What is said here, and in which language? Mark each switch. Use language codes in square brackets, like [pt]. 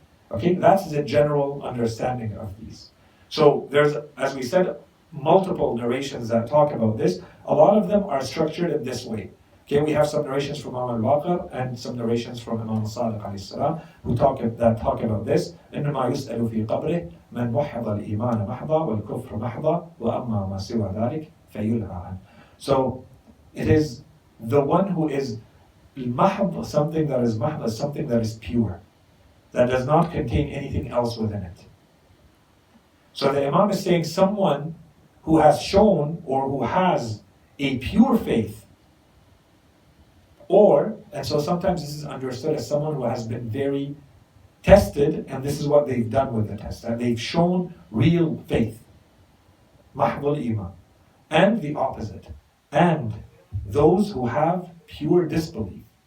[en] Okay, that's the general understanding of these. So there's, as we said, multiple narrations that talk about this. A lot of them are structured in this way. Okay, we have some narrations from Imam al-Baqir and some narrations from Imam al-Sadiq alayhi salam who talk about this. [ar] إنما يسأل في قبره من وحد الإيمان محضا والكفر محضا وأما ما سوى ذلك فيلغى عنه. [en] So it is the one who is mahd, something that is mahd, is something that is pure, that does not contain anything else within it. So the Imam is saying someone who has shown or who has a pure faith, and so sometimes this is understood as someone who has been very tested, and this is what they've done with the test, that they've shown real faith, mahdul iman, and the opposite, and those who have pure disbelief.